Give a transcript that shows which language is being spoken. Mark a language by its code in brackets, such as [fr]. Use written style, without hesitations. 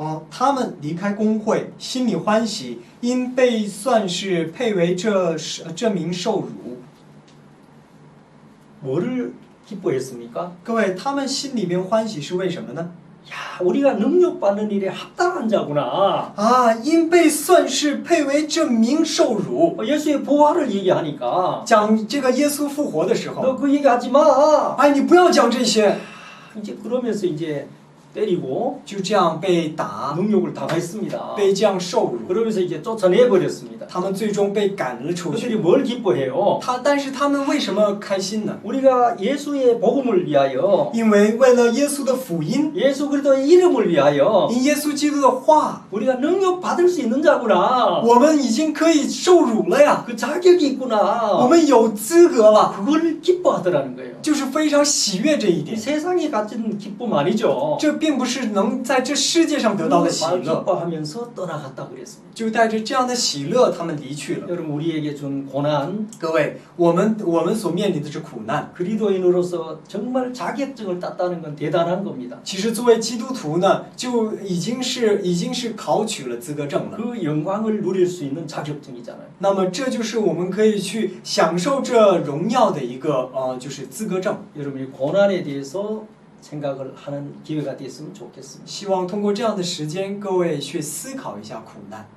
[zh] 他们离开公会，心里欢喜，因被算是配为这名受辱。 [ko] 뭐를 기뻐했습니까? [zh] 各位，他们心里边欢喜是为什么呢？ [ko] 야, 우리가 능력받는 일에 합당한 자구나. [zh] 因被算是配为这名受辱。 [ko] 예수의 부활을 얘기하니까 [zh] 讲这个耶稣复活的时候， [ko] 너 그 얘기하지 마. [zh] 你不要讲这些， [ko] 이제 그러면서 이제 때리고 [zh] 就这样被打， [ko] 능욕을 당했습니다. [zh] 被这样受辱， [ko] 그러면서 이제 쫓아내 버렸습니다. [zh] 他们最终被赶了出 [ko] 그들이 [zh] 去。 [ko] 뭘 기뻐해요? [zh] 但是他们为什么开心呢？ [ko] 우리가 예수의 복음을 위하여 [zh] 因为为了耶稣的福音， [ko] 예수 그리스도의 이름을 위하여 [zh] 因耶稣基督的话， [ko] 우리가 능력 받을 수 있는 자구나. [zh] 我们已经可以受辱了呀， [ko] 그 자격이 [zh] 我 [ko] 있구나. [zh] 们有资格了， [ko] 그걸 기뻐하더라는 거예요. [zh] 就是非常喜悦这一 [ko] 이 [zh] 点。 [ko] 세상에 가진 기쁨 아니죠. [zh] 这并不是能在这世界上得到的喜 [ko] 그걸 [zh] 乐， [ko] 기뻐하면서 떠나갔다 그랬습니다. [zh] 就带着这样的喜乐，他们离去了。 [ko] 여러분 우리에게 준 고난 [zh] 各位，我们所面临的这苦难， [ko] 그리스도인으로서 정말 자격증을 땄다는 건 대단한 겁니다. [zh] 其实作为基督徒呢，就已经是考取了资格证了。 [ko] 그 영광을 누릴 수 있는 자격증이잖아요. [zh] 那么这就是我们可以去享受这荣耀的一个就是资格证。 [ko] 여러분이 고난에 대해서 생각을 하는 기회가 됐으면 좋겠습니다. [zh] 希望通过这样的时间，各位去思考一下苦难。